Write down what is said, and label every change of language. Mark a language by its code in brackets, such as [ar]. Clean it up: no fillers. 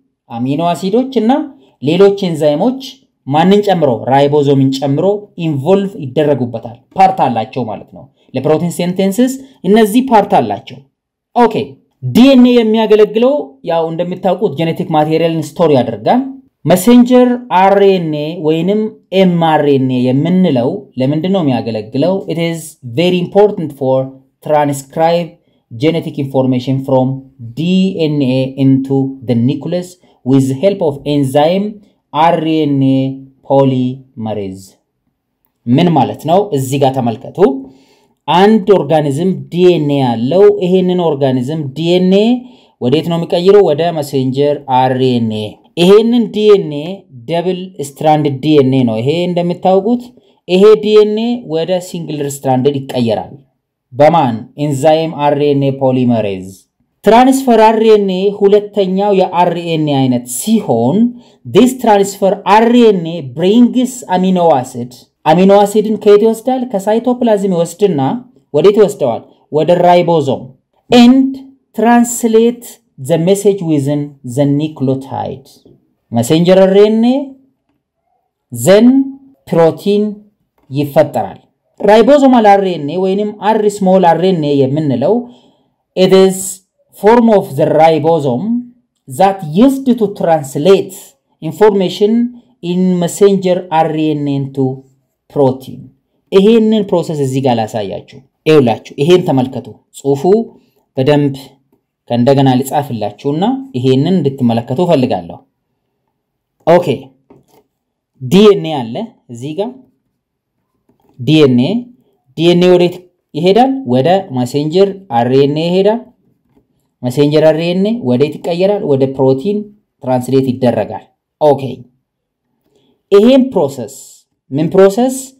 [am] አሚኖ አሲዶች እና ሌሎች ኤንዛይሞች ማንን ጨምሮ ራይቦዞምን ጨምሮ ኢንቮልቭ ይደረጉበታል። ፓርት አላቸው ማለት ነው። ለፕሮቲን ሲንተሲስ እነዚህ ፓርት አላቸው። ኦኬ ዲኤንኤ የሚያገለግለው ያው እንደምታውቁት ጄኔቲክ ማቴሪያልን ስቶር ያደርጋል። መሴንጀር አርኤንኤ ወይንም ኤምአርኤንኤ የምንለው ለምንድን ነው የሚያገለግለው? [en] it is very important for transcribe genetic information from DNA into the nucleus with the help of enzyme RNA polymerase [am] ምን ማለት ነው? እዚህ ጋር ተመልከቱ። አንድ ኦርጋኒዝም ዲኤንኤ ያለው ይሄንን ኦርጋኒዝም ዲኤንኤ ወዴት ነው የሚቀይረው? ወደ መሴንጀር አርኤንኤ። ይሄንን ዲኤንኤ ደብል ስትራንድ ዲኤንኤ ነው። ይሄ እንደምታውቁት ይሄ ዲኤንኤ ወደ ሲንግል ስትራንድድ ይቀየራል። በማን? ኤንዛይም አርኤንኤ ፖሊመሬዝ። ትራንስፈር አርኤንኤ ሁለተኛው የአርኤንኤ አይነት ሲሆን [en] this transfer RNA brings amino [am] acidን ከየት ይወስዳል? ከሳይቶፕላዝም ይወስድና ወዴት ይወስደዋል? ወደ ራይቦዞም [en] and translate the message within the nucleotide messenger RNA then protein [am] ይፈጠራል። ራይቦዞማል RNA ወይንም R small RNA የምንለው [en] it is form of the ribosome that used to translate information in messenger RNA into protein [am] ይሄንን ፕሮሰስ እዚህ ጋር ላሳያችሁ። ይውላችሁ ይሄን ተመልከቱ። ጽሁፉ በደንብ ከእንደገና ልጻፍላችሁና ይሄንን እንድትመለከቱ ፈልጋለሁ። ኦኬ ዲኤንኤ አለ እዚህ ጋር ዲኤንኤ ወዴት ይሄዳል? ወደ messenger RNA ይሄዳል። messenger RNA ወዴት ይቀየራል? ወደ ፕሮቲን ትራንስሌት ይደረጋል። ኦኬ ይሄን ፕሮሰስ ምን ፕሮሰስ?